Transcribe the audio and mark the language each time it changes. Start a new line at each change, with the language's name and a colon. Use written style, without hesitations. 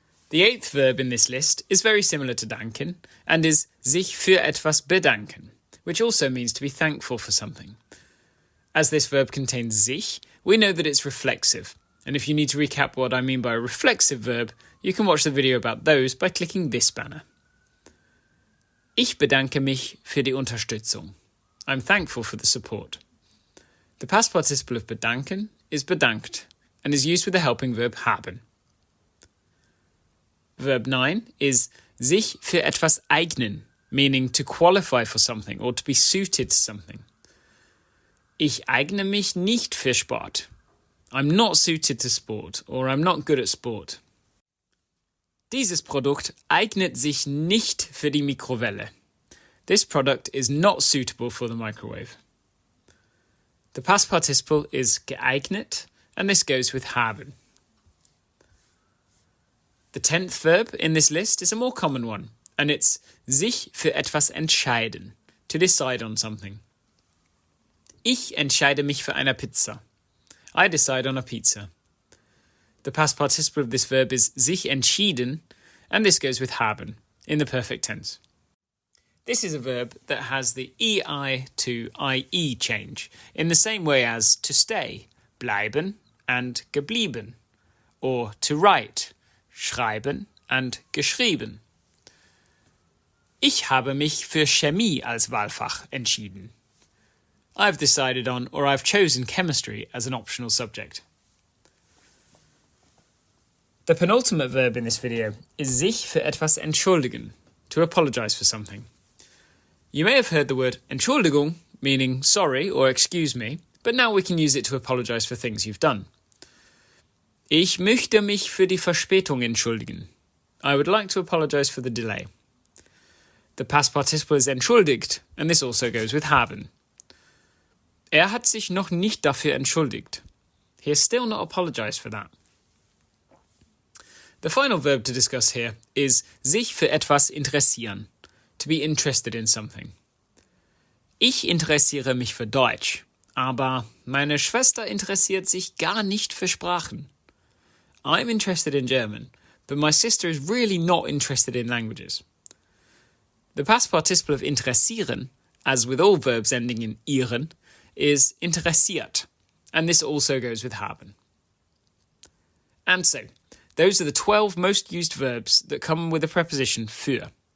English: The eighth verb in this list is very similar to danken and is sich für etwas bedanken, which also means to be thankful for something. As this verb contains sich, we know that it's reflexive, and if you need to recap what I mean by a reflexive verb, you can watch the video about those by clicking this banner.
German: Ich bedanke mich für die Unterstützung.
English: I'm thankful for the support. The past participle of bedanken is bedankt and is used with the helping verb haben. Verb 9 is sich für etwas eignen, meaning to qualify for something or to be suited to something.
German: Ich eigne mich nicht für Sport.
English: I'm not suited to sport, or I'm not good at sport.
German: Dieses Produkt eignet sich nicht für die Mikrowelle.
English: This product is not suitable for the microwave. The past participle is geeignet, and this goes with haben. The 10th verb in this list is a more common one, and it's sich für etwas entscheiden, to decide on something.
German: Ich entscheide mich für eine Pizza.
English: I decide on a pizza. The past participle of this verb is sich entschieden, and this goes with haben, in the perfect tense. This is a verb that has the EI to IE change, in the same way as to stay, bleiben, and geblieben, or to write, schreiben, and geschrieben.
German: Ich habe mich für Chemie als Wahlfach entschieden.
English: I've decided on, or I've chosen chemistry as an optional subject. The penultimate verb in this video is sich für etwas entschuldigen, to apologize for something. You may have heard the word Entschuldigung, meaning sorry or excuse me, but now we can use it to apologize for things you've done.
German: Ich möchte mich für die Verspätung entschuldigen.
English: I would like to apologize for the delay. The past participle is entschuldigt, and this also goes with haben.
German: Hat sich noch nicht dafür entschuldigt.
English: He has still not apologized for that. The final verb to discuss here is sich für etwas interessieren. To be interested in something.
German: Ich interessiere mich für Deutsch, aber meine Schwester interessiert sich gar nicht für Sprachen.
English: I'm interested in German, but my sister is really not interested in languages. The past participle of interessieren, as with all verbs ending in ieren, is interessiert, and this also goes with haben. And so, those are the 12 most used verbs that come with the preposition für.